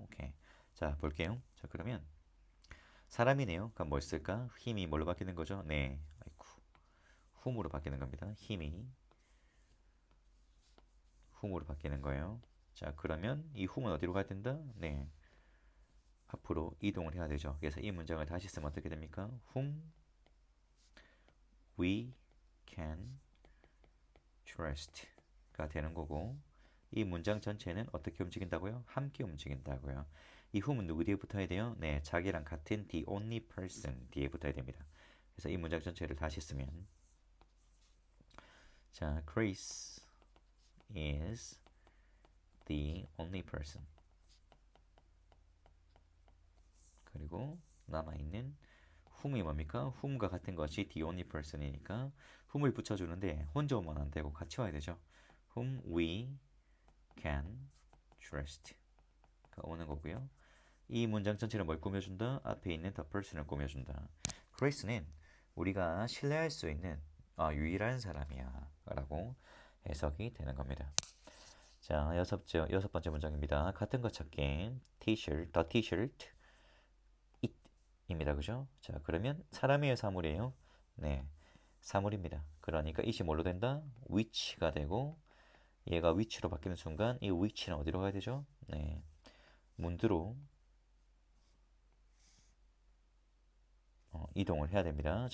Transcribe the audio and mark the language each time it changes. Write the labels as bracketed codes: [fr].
[ko] 오케이. 자, 볼게요. 자, 그러면 사람이네요. 그럼 뭘 쓸까? 힘이 뭘로 바뀌는 거죠? 네, 아이쿠, whom으로 바뀌는 겁니다. 힘이 whom으로 바뀌는 거예요. 자, 그러면 이 whom은 어디로 가야 된다? 네, 앞으로 이동을 해야 되죠. 그래서 이 문장을 다시 쓰면 어떻게 됩니까? [en] whom we can trust [ko] 가 되는 거고, 이 문장 전체는 어떻게 움직인다고요? 함께 움직인다고요. 이 whom은 누구 뒤에 붙어야 돼요? 네, 자기랑 같은 [en] the only person [ko] 뒤에 붙어야 됩니다. 그래서 이 문장 전체를 다시 쓰면 자, [en] Chris is the only person. [ko] 그리고 남아있는 whom이 뭡니까? whom과 같은 것이 [en] the only person [ko] 이니까 whom을 붙여주는데 혼자 오면 안 되고 같이 와야 되죠. [en] whom we can trust. [ko] 가 오는 거고요. 이 문장 전체를 뭘 꾸며준다? 앞에 있는 [en] the person [ko] 을 꾸며준다. Chris는 우리가 신뢰할 수 있는 유일한 사람이야 라고 해석이 되는 겁니다. 자, 여섯 번째 문장입니다. 같은 것 찾기. [en] t-shirt, the t-shirt, it입니다. [ko] 그죠? 자, 그러면 사람이에요, 사물이에요? 네, 사물입니다. 그러니까 it이 뭘로 된다? which가 되고 얘가 which로 바뀌는 순간 이 which는 어디로 가야 되죠? 네, 문두로 이동을 해야 됩니다.